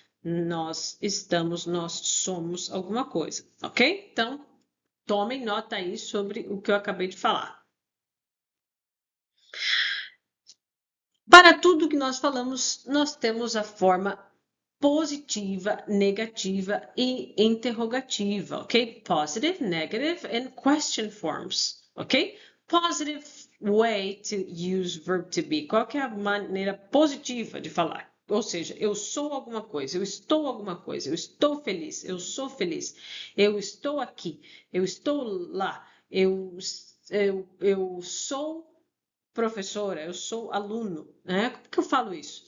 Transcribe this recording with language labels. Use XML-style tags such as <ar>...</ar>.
<pt>Nós estamos, nós somos alguma coisa, ok? Então, tomem nota aí sobre o que eu acabei de falar. Para tudo que nós falamos, nós temos a forma positiva, negativa e interrogativa, ok?</pt> <en>Positive, negative and question forms, ok? Positive way to use verb to be.</en> <pt>Qual que é a maneira positiva de falar? Ou seja, eu sou alguma coisa, eu estou alguma coisa, eu estou feliz, eu sou feliz, eu estou aqui, eu estou lá, eu sou professora, eu sou aluno, né? Como que eu falo isso?</pt>